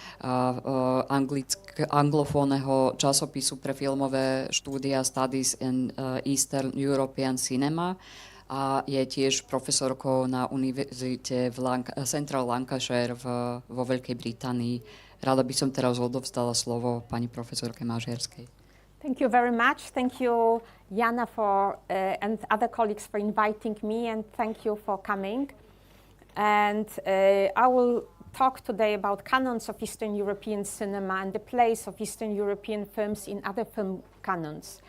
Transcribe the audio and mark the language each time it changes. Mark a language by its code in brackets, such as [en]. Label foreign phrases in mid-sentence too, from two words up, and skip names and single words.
[sk] anglofónneho časopisu pre filmové štúdia Studies in Eastern European Cinema a je tiež profesorkou na univerzite v Central Lancashire vo Veľkej Británii. Rada by som teraz odovzdala slovo pani profesorke Mazierskej. [en] Thank you very much. Thank you, Jana, and other colleagues for inviting me, and thank you for coming. And I will talk today about canons of Eastern European cinema and the place of Eastern European films in other film canons.